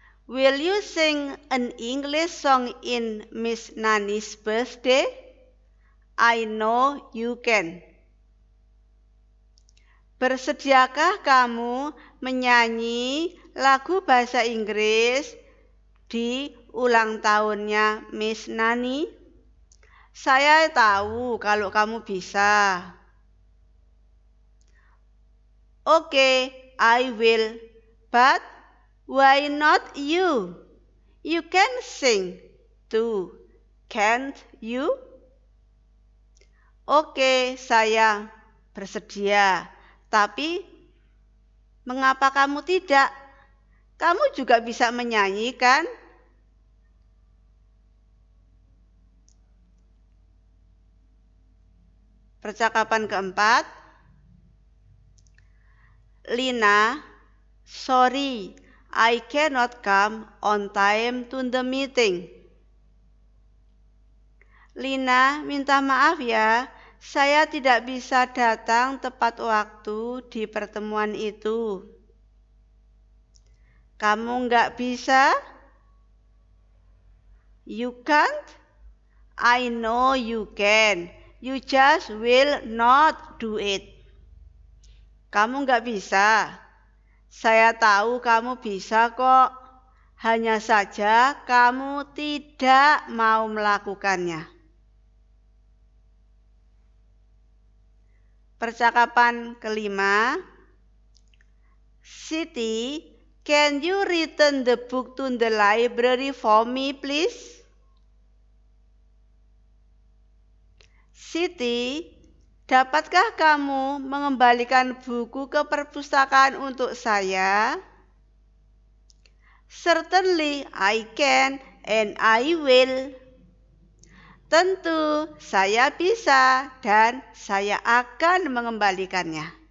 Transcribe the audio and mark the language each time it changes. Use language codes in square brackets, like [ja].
[en] Will you sing an English song in Miss Nani's birthday? I know you can. [id] Bersediakah kamu menyanyi lagu bahasa Inggris di ulang tahunnya Miss Nani? Saya tahu kalau kamu bisa. [en] Oke, I will. But why not you? You can sing too, can't you? [id] Oke, saya bersedia. Tapi mengapa kamu tidak? Kamu juga bisa menyanyi, kan? Percakapan keempat. [en] Lina, sorry, I cannot come on time to the meeting. [id] Lina, minta maaf ya, saya tidak bisa datang tepat waktu di pertemuan itu. Kamu nggak bisa? [en] You can't? I know you can. You just will not do it. [id] Kamu nggak bisa. Saya tahu kamu bisa kok. Hanya saja kamu tidak mau melakukannya. Percakapan kelima. [en] Siti, can you return the book to the library for me, please? [id] Siti, dapatkah kamu mengembalikan buku ke perpustakaan untuk saya? [en] Certainly I can and I will. [id] Tentu saya bisa dan saya akan mengembalikannya.